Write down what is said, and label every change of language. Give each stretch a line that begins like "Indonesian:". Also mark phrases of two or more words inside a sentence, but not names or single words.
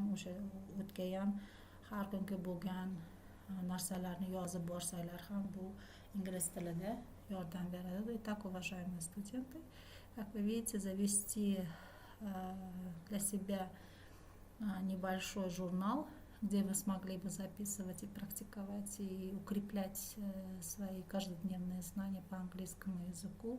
Uzbek: O'sha o'tgan har kungi bo'lgan narsalarni yozib borsanglar ham bu ingliz tilida yordam beradi.
Russian: Итак, уважаемые студенты, как вы видите, завести для себя небольшой журнал, где вы смогли бы записывать и практиковать, и укреплять свои каждодневные знания по английскому языку.